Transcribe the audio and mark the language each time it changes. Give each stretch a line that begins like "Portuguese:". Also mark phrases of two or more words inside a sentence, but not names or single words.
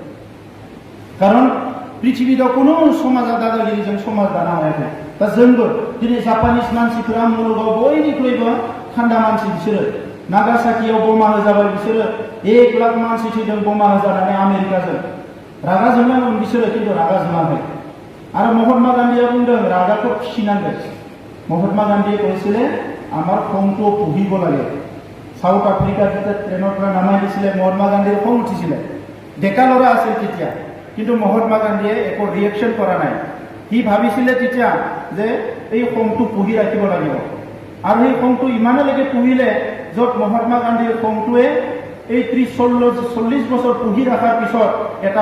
Bodo: खारन पृथिबीयाव कुनु समाजा दादागिरिजों समाज दानो हायाखै दा जोंबो दिनै जापानिस मानसिफोरा मुलुगाव बयनिख्रुइबो थान्दा मानसि बिसोरो नागासाकियाव बमा होजाबाय बिसोरो 1 लाख मानसि थैदों बमा होजानानै आमेरिकाजों रागा जोंनांगोन बिसोरो खिन्थु रागा जोङाखै आरो महात्मा गान्धीया बुंदों रागाखौ फिसिनांगोन
Assamese: महात्मा गान्धीয়ে কৈছিলে আমাৰ খংটো পুহিব লাগে সাউথ আফ্ৰিকাৰ যেতিয়া ট্ৰেইনৰ পৰা নামাই দিছিলে মহাত্মা গান্ধীৰ খং উঠিছিলে ডেকা ল'ৰা আছিল তেতিয়া কিন্তু মহাত্মা গান্ধীয়ে একো ৰিয়েকশ্যন কৰা নাই সি ভাবিছিলে তেতিয়া যে এই খংটো পুহি ৰাখিব লাগিব আৰু এই খংটো ইমানলৈকে পুহিলে য'ত মহাত্মা গান্ধীৰ খংটোৱে এই 30-40 বছৰ পুহি ৰখাৰ পিছত এটা